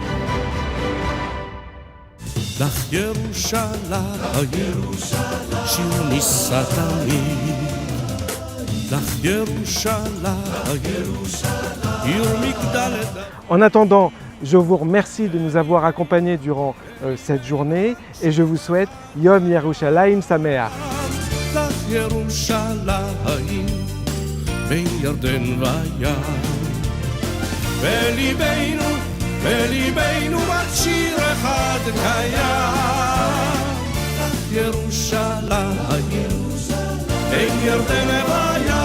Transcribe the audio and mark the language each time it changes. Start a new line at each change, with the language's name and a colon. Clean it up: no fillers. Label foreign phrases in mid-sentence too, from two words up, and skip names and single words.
French: En attendant, je vous remercie de nous avoir accompagnés durant cette journée et je vous souhaite
Hebrew: יום ירושלים שמח. בליבנו רק שיר אחד קיים, ירושלים, אין ירדן